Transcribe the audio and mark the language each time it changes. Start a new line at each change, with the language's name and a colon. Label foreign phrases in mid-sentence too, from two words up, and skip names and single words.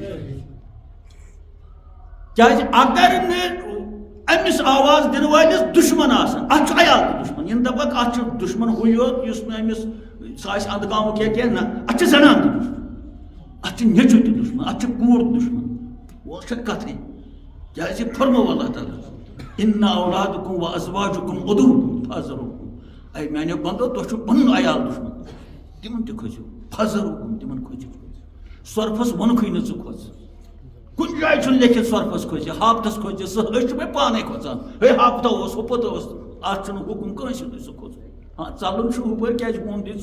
Kashmiri: کیازِ اگر نہٕ أمِس آواز دِنہٕ وٲلِس دُشمن آسان اتھ چھُ عیال تہِ دُشمن یِم دپکھ اتھ چھُ دُشمن ہُے یوت یُس نہٕ أمِس سُہ آسہِ اندٕ گامُک یا کینٛہہ نہ اتھ چھِ زنان تہِ دُشمن اتھ چھِ نیٚچوٗ تہِ دُشمن اتھ چھِ کوٗر تہِ دُشمن وۄنۍ چھےٚ کتھٕے کیازِ فرمو اللہ تعالیٰ
Arabic: اِنَّ اولادکم و ازواجکم عدو فحذروکم
Kashmiri: اے میانیو بندو تۄہہِ چھُو پنُن عیال دُشمن تِمن تہِ کھٔسِو فحذروکم تِمن کھٔسِو سۄرفس ووٚنکھٕے نہٕ ژٕ کھوژ کُنہِ جایہِ چھُنہٕ لیکھِتھ سۄرفس کھوژِ ہاپتس کھوژِ سُہ أسۍ چھِ وۄنۍ پانے کھوژان ہے ہاپتہ اوس ہُپتہٕ اوس اتھ چھُنہٕ حُکُم کٲنٛسہِ ہُنٛدُے ژٕ کھوژ ہاں ژلُن چھُ ہُپٲرۍ کیازِ ہوٗن دی